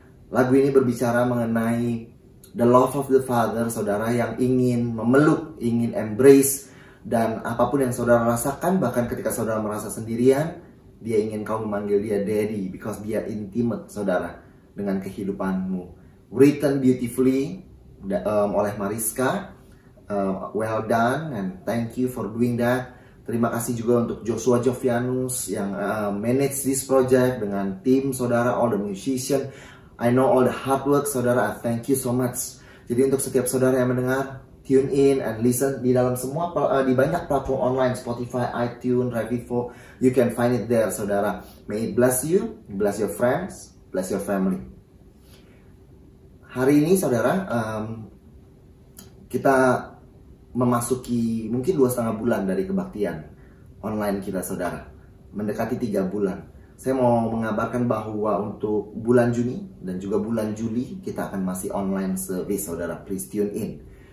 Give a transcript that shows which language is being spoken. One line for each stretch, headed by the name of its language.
Indonesian: Lagu ini berbicara mengenai
English: the love of the Father
Indonesian: saudara, yang ingin memeluk, ingin embrace. Dan apapun yang saudara rasakan, bahkan ketika saudara merasa sendirian, dia ingin kau memanggil dia Daddy, because dia intimate saudara dengan kehidupanmu.
English: Written beautifully oleh Mariska. Well done and thank you for doing that.
Indonesian: Terima kasih juga untuk Joshua Jovianus yang
English: manage this project
Indonesian: dengan tim saudara,
English: all the musician. I know all the hard work saudara. Thank you so much.
Indonesian: Jadi untuk setiap saudara yang mendengar,
English: tune in and listen
Indonesian: di dalam semua di banyak
English: platform online, Spotify, iTunes, Revivo, you can find it there saudara. May it bless you, bless your friends, bless your family.
Indonesian: Hari ini saudara, kita memasuki mungkin 2,5 bulan dari kebaktian online kita saudara, mendekati 3 bulan. Saya mau mengabarkan bahwa untuk bulan Juni dan juga bulan Juli kita akan masih online service saudara.
English: Please tune in.